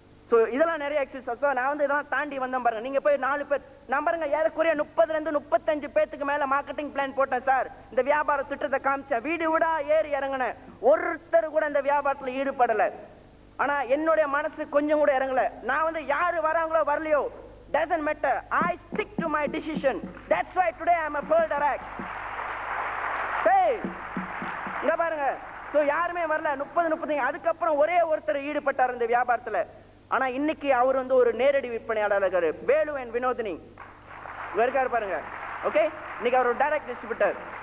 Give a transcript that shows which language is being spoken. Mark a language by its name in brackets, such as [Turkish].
[Tamil] So இதெல்லாம் நிறைய excuses. நான் வந்து இதெல்லாம் தாண்டி வந்தேன் பாருங்க. நீங்க போய் 4 பேர் நான் பாருங்க ஏறக்குறைய 30 ல இருந்து 35 பேத்துக்கு மேல மார்க்கெட்டிங் பிளான் போட்டேன் சார். இந்த வியாபார திட்டத்தை காமிச்சேன், வீடு விடா ஏறி இறங்கினேன். ஒருத்தர் கூட இந்த வியாபாரத்தில் ஈடுபடல. ஆனா என்னுடைய மனசு கொஞ்சம் கூட இறங்கல. நான் வந்து யாரு வராங்களோ வரலையோ, [English] doesn't matter. I stick to my decision. That's why today I'm a Pearl Direct. [Tamil] Hey, இங்க பாருங்க. சோ யாருமே வரல. 30 அதுக்கப்புறம் ஒரே ஒருத்தர் ஈடுபட்டார் இந்த வியாபாரத்துல. ஆனா இன்னைக்கு அவர் வந்து ஒரு நேரடி விற்பனையாளர் இருக்காரு. வேலு அண்ட் வினோதினி இருக்காரு பாருங்க. ஓகே, இன்னைக்கு அவர் ஒரு டைரக்ட் டிஸ்ட்ரிபியூட்டர்.